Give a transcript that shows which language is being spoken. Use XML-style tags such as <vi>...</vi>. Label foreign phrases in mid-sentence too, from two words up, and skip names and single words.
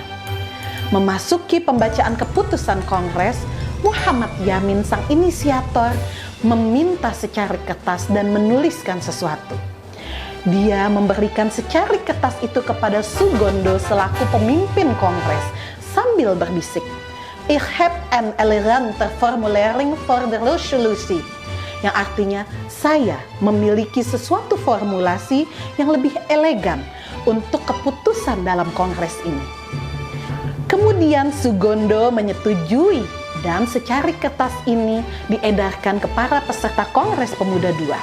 <id>Memasuki pembacaan keputusan Kongres, Muhammad Yamin sang inisiator meminta secari kertas dan menuliskan sesuatu. Dia memberikan secari kertas itu kepada Sugondo selaku pemimpin Kongres sambil berbisik,</id> <nl>"Ich heb een elegante formulering voor de resolutie,"</nl> <id>yang artinya saya memiliki sesuatu formulasi yang lebih elegan untuk keputusan dalam Kongres ini. Kemudian Sugondo menyetujui dan secari kertas ini diedarkan ke para peserta Kongres Pemuda II.</id>